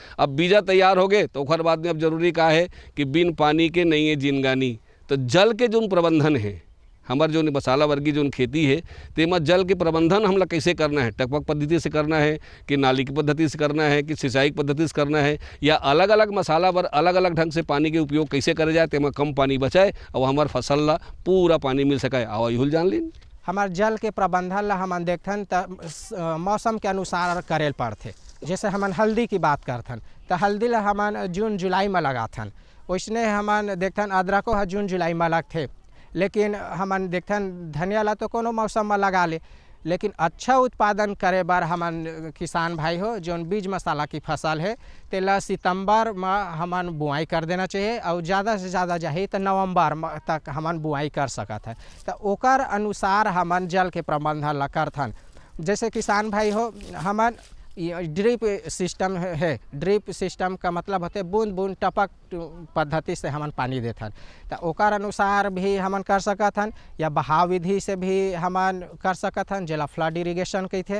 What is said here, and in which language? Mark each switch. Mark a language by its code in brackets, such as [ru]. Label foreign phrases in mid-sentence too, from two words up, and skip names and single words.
[hne] अब बीजा तैयार हो गए तो ओखर बाद में अब जरूरी का है कि बिन पानी के नहीं है जिनगानी, तो जल के जो प्रबंधन है हमार जो मसाला वर्गी जो खेती है तेमा जल के प्रबंधन हमला कैसे करना है, टपक पद्धति से करना है कि नाली की पद्धति से करना है कि सिंचाई पद्धति से करना है, या अलग अलग मसाला पर अलग अलग ढंग से पानी के उपयोग कैसे करे जाए तेमा कम पानी बचाए और हमार फसल ला पूरा पानी मिल सके। आओ यहुल जान लीन हमार जल के प्रबंधन ला हमन देखथन तो मौसम के अनुसार करेल पड़थे। जैसे हमन हल्दी की बात करथन तो हल्दी ला हमन जून जुलाई में लगाथन, वैसने हमन देखथन अदरको है जून जुलाई में लगथे, लेकिन हमन देखथन धनिया ला तो कोनो मौसम में लगा ले, लेकिन अच्छा उत्पादन करे बार हमन किसान भाई हो जो बीज मसाला की फसल है तेला सितंबर में हमन बुआई कर देना चाहिए, और ज़्यादा से ज़्यादा चाहिए तो नवंबर तक हमन बुआई कर सकत है। तो ओकर अनुसार हमन जल के प्रबंधन ला करथन। जैसे किसान भाई हो हमन [en] drip system [hne] है, [en] drip system [hne] का मतलब होते बूंद बूंद टपक पद्धति से हमन पानी देथन, तो ओकर अनुसार भी हमन कर सकत हन, या बहाव विधि से भी हमन कर सकत हन जेला [en] flood irrigation [hne] कहथे।